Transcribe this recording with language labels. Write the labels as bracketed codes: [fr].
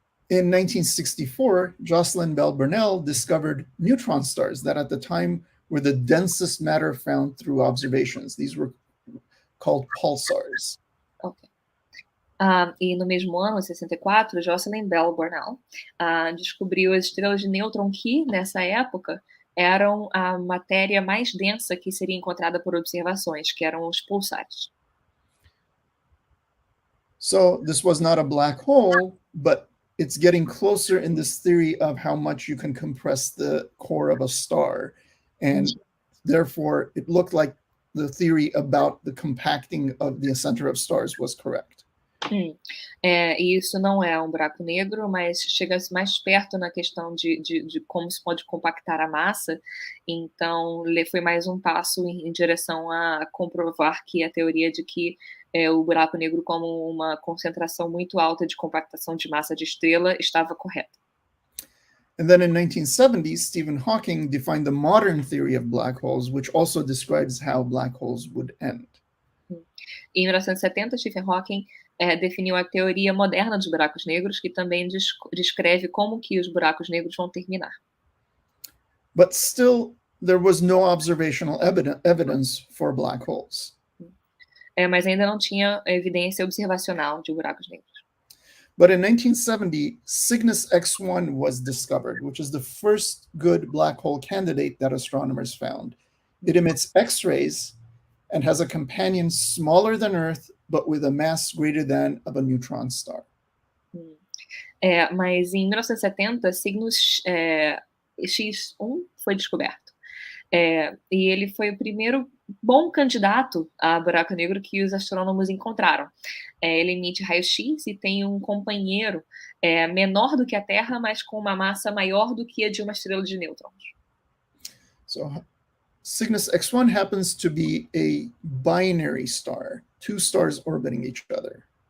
[en] In 1964, Jocelyn Bell Burnell discovered neutron stars that at the time were the densest matter found through observations. These were called pulsars. Okay. [pt] E no mesmo ano, em 64, Jocelyn Bell Burnell descobriu as estrelas de nêutron que, nessa época, eram a matéria mais densa que seria encontrada por observações, que eram os pulsares. [en] So this was not a black hole, but it's getting closer in this theory of how much you can compress the core of a star. And therefore, it looked like the theory about the compacting of the center of stars was correct. [pt] E isso não é um buraco negro, mas chega-se mais perto na questão de como se pode compactar a massa. Então, foi mais um passo em direção a comprovar que a teoria de que o buraco negro, como uma concentração muito alta de compactação de massa de estrela, estava correta. [en] And then in 1970, Stephen Hawking defined the modern theory of black holes, which also describes how black holes would end. [pt] Em 1970, Stephen Hawking definiu a teoria moderna dos buracos negros, que também descreve como que os buracos negros vão terminar. [en] But still, there was no observational evidence for black holes. [pt] Mas ainda não tinha evidência observacional de buracos negros. [en] But in 1970, Cygnus X1 was discovered, which is the first good black hole candidate that astronomers found. It emits X-rays and has a companion smaller than Earth, but with a mass greater than of a neutron star. [pt] Mas em 1970, Cygnus X1 foi descoberto. E ele foi o primeiro bom candidato a buraco negro que os astrônomos encontraram. Ele emite raio-x e tem um companheiro menor do que a Terra, mas com uma massa maior do que a de uma estrela de nêutrons. [en] So Cygnus X1 happens to be a binary star, two stars orbiting each other.